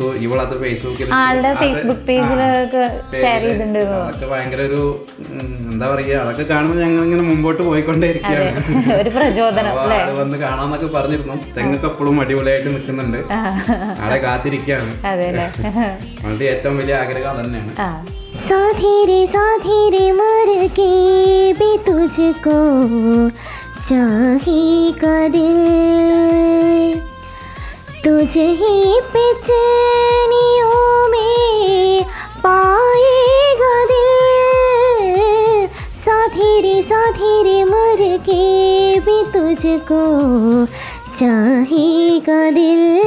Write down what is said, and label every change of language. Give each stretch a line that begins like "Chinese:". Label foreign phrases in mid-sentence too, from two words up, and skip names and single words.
Malayalam: ഇവളത് ഫേസ്ബുക്കിൽ അതൊക്കെ ഭയങ്കര ഒരു എന്താ പറയാ, അതൊക്കെ കാണുമ്പോൾ ഞങ്ങൾ ഇങ്ങനെ മുമ്പോട്ട് പോയിക്കൊണ്ടേയിരിക്കുകയാണ്. ആള് വന്ന് കാണാന്നൊക്കെ പറഞ്ഞിരുന്നു. തെങ്ങൊക്കെ എപ്പോഴും അടിപൊളിയായിട്ട് നിൽക്കുന്നുണ്ട്. ആളെ കാത്തിരിക്കുകയാണ്. അവളുടെ ഏറ്റവും വലിയ ആഗ്രഹം തന്നെയാണ്.
Hindi: चाहेगा दिल तुझे ही पे चैनियों में पाएगा दिल, साथी रे मर के भी तुझको चाहेगा दिल